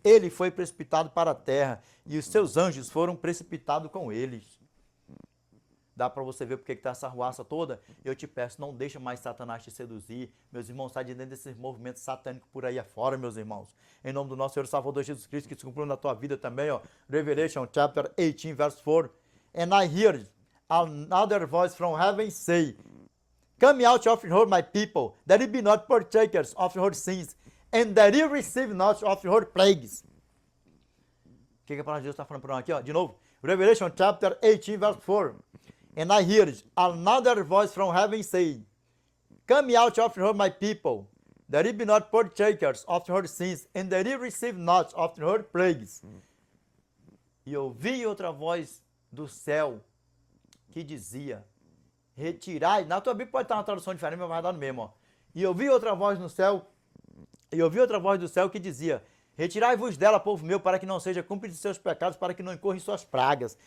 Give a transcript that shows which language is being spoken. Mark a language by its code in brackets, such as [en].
[pt] Ele foi precipitado para a terra e os seus anjos foram precipitados com eles. Dá para você ver porque está essa ruaça toda? Eu te peço, não deixa mais Satanás te seduzir. Meus irmãos, sai de dentro desses movimentos satânicos por aí afora, meus irmãos. Em nome do nosso Senhor e Salvador Jesus Cristo, que se cumpriu na tua vida também, ó. [en] Revelation chapter 18, verse 4. And I heard another voice from heaven say, come out of her, my people, that ye be not partakers of her sins, and that ye receive not of her plagues. [pt] O que a palavra de Deus está falando para nós aqui, ó? De novo. [en] Revelation chapter 18, verse 4. And I heard another voice from heaven saying, come out of her, my people, that ye be not partakers of her sins, and that ye receive not of her plagues. [pt] E ouvi outra voz do céu que dizia, retirai, na tua Bíblia pode estar uma tradução diferente, mas vai dar no mesmo, ó. E ouvi outra voz no céu, do céu que dizia, retirai-vos dela, povo meu, para que não seja cúmplice de seus pecados, para que não incorra em suas pragas.